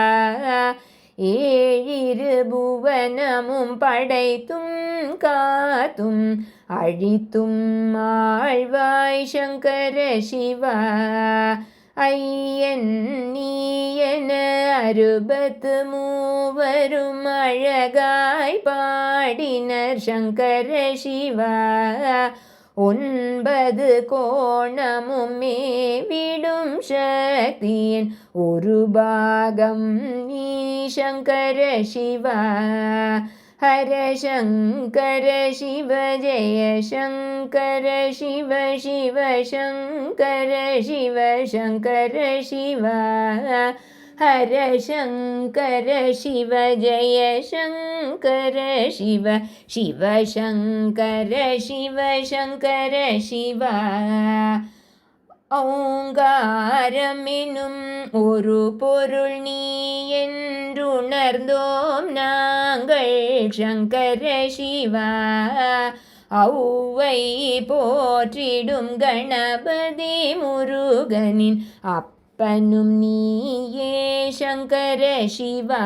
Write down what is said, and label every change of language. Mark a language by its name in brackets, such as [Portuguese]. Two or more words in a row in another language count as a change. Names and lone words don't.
[Tamil] ஏழிரு புவனமும் படைத்தும் காத்தும் அழித்தும் ஆழ்வாய் சங்கர சிவ, ஐயன் நீ என அறுபத்து மூவரும் அழகாய் பாடினர் சங்கர சிவ, 9 கோணமும் மேவிடும் சக்தியின் ஒரு பாகம் நீ சங்கர சிவ, [Sanskrit] हर शङ्कर शिव जय शङ्कर शिव शिव शङ्कर शिव शङ्कर शिव हर शङ्कर शिव जय शङ्कर शिव शिव शङ्कर शिव शङ्कर शिव [Tamil] ஓங்காரமெனும் ஒரு பொருள் நீ என்றுணர்ந்தோம் நாங்கள் சங்கர சிவா. ஔவை போற்றிடும் கணபதி முருகனின் அப்பனும் நீயே சங்கர சிவா.